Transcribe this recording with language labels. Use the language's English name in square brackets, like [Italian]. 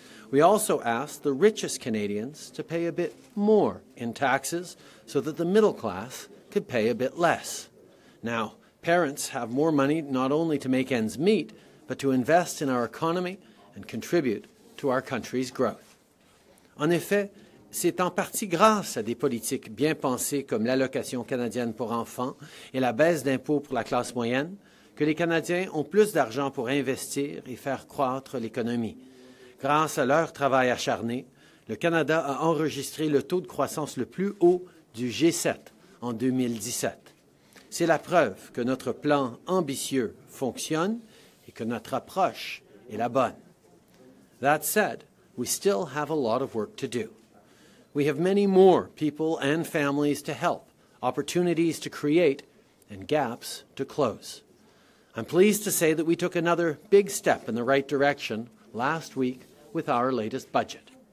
[English] We also asked the richest Canadians to pay a bit more in taxes so that the middle class could pay a bit less. Now, parents have more money not only to make ends meet, but to invest in our economy and contribute to our country's growth. [French] En effet, c'est en partie grâce à des politiques bien pensées comme l'allocation canadienne pour enfants et la baisse d'impôts pour la classe moyenne que les Canadiens ont plus d'argent pour investir et faire croître l'économie. Grâce à leur travail acharné, le Canada a enregistré le taux de croissance le plus haut du G7 en 2017. C'est la preuve que notre plan ambitieux fonctionne et que notre approche est la bonne. [English] That said, we still have a lot of work to do. We have many more people and families to help, opportunities to create, and gaps to close. I'm pleased to say that we took another big step in the right direction last week with our latest budget.